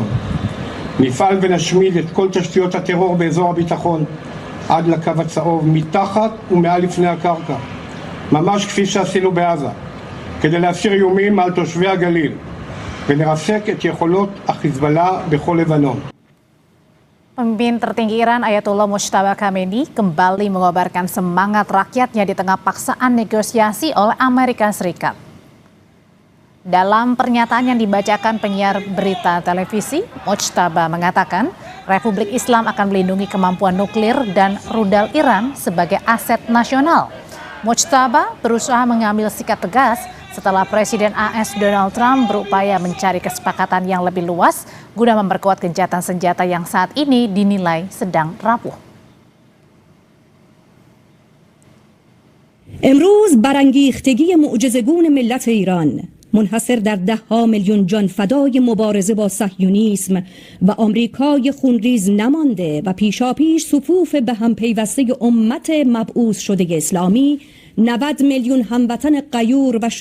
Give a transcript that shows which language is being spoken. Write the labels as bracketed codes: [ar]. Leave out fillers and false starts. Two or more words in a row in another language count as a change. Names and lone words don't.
[he] נפעל ונשמיד את כל תשתיות הטרור באזור הביטחון עד לקו הצהוב, מתחת ומעל לפני הקרקע, ממש כפי שעשינו בעזה, כדי להסיר איומים על תושבי הגליל ונרסק את יכולות החיזבאללה בכל לבנון. [id] Pemimpin tertinggi Iran Ayatollah Mojtaba Khamenei kembali mengobarkan semangat rakyatnya di tengah paksaan negosiasi oleh Amerika Serikat. Dalam pernyataan yang dibacakan penyiar berita televisi, Mojtaba mengatakan Republik Islam akan melindungi kemampuan nuklir dan rudal Iran sebagai aset nasional. Mojtaba berusaha mengambil sikap tegas setelah Presiden AS Donald Trump berupaya mencari kesepakatan yang lebih luas guna memperkuat gencatan senjata yang saat ini dinilai sedang rapuh. [fa] امروز برانگیختگی معجزه‌گون ملت ایران منحصر در 10 میلیون جان فدای مبارزه با صهیونیسم و آمریکای خونریز نمانده و پیشاپیش صفوف به هم پیوسته امت مبعوث شده اسلامی 90 میلیون هموطن غیور و